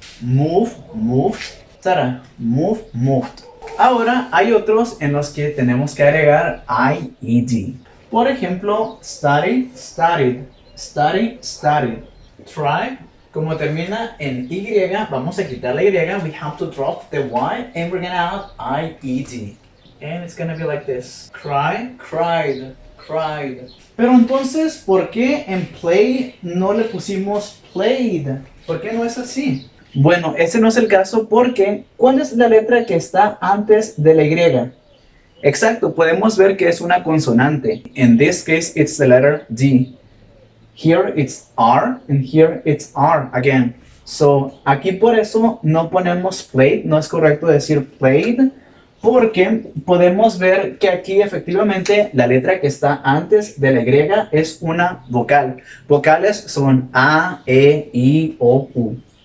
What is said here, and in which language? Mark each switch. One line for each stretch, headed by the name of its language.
English: Move, moved. Move, moved.
Spanish: Ahora hay otros en los que tenemos que agregar ed. Por ejemplo, study, studied. Study, studied. Try, como termina en y, vamos a quitar la y.
English: We have to drop the y and we're gonna add ied. And it's gonna be like this. Cry, cried, cried.
Spanish: Pero entonces, ¿por qué en play no le pusimos played? ¿Por qué no es así? Bueno, ese no es el caso porque ¿cuál es la letra que está antes de la Y? Exacto, podemos ver que es una consonante.
English: In this case, it's the letter D. Here it's R and here it's R again.
Spanish: So, aquí por eso no ponemos played, no es correcto decir played, porque podemos ver que aquí efectivamente la letra que está antes de la Y es una vocal. Vocales son A, E, I, O, U.